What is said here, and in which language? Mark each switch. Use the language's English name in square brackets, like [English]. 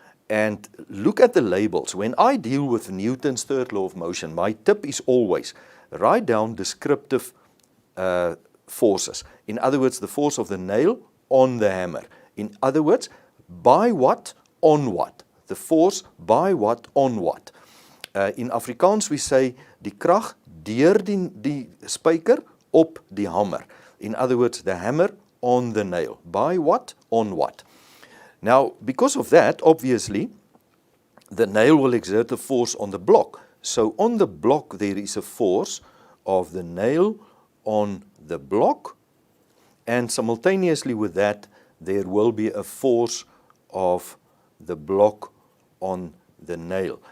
[English] And look at the labels. When I deal with Newton's third law of motion, my tip is always write down descriptive forces. In other words, the force of the nail on the hammer. In other words, by what, on what. The force by what, on what. In Afrikaans we say [Afrikaans] die krag deur die spyker op die hamer. [English] In other words, the hammer on the nail. By what, on what. Now, because of that, obviously, the nail will exert a force on the block. So on the block there is a force of the nail on the block, and simultaneously with that there will be a force of the block on the nail.